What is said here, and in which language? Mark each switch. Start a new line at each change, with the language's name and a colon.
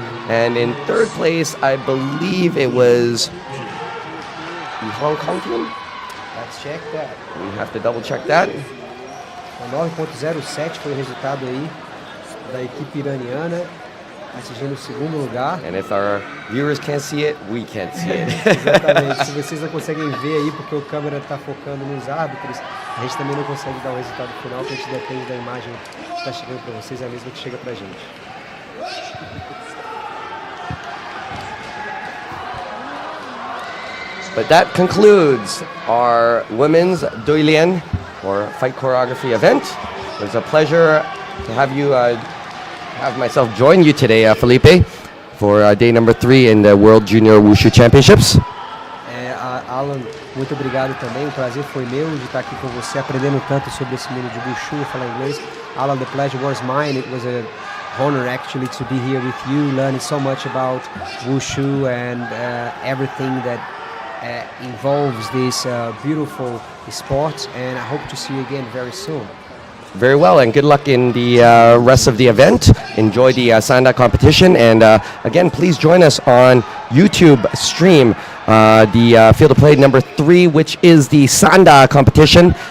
English: And in third place, I believe it was the Hong Kong team. Let's check that. We have to double check that.
Portuguese: 9.07 foi o resultado aí da equipe iraniana, atingindo o segundo lugar.
English: And if our viewers can't see it, we can't see it.
Portuguese: Exatamente. Se vocês não conseguem ver aí, porque o câmera está focando nos árbitros, a gente também não consegue dar o resultado final, porque a gente depende da imagem que está chegando para vocês, é a mesma que chega para a gente.
English: But that concludes our women's Duilian, or fight choreography event. It was a pleasure to have you, have myself join you today, Felipe, for day number 3 in the World Junior Wushu Championships.
Portuguese: Alan, muito obrigado também. O prazer foi meu de estar aqui com você, aprendendo tanto sobre esse mundo de Wushu, falar inglês.
English: Alan, the pleasure was mine. It was an honor actually to be here with you, learning so much about Wushu and everything that involves this beautiful sport, and I hope to see you again very soon. Very well, and good luck in the rest of the event. Enjoy the Sanda competition, and again, please join us on YouTube stream the field of play number 3, which is the Sanda competition.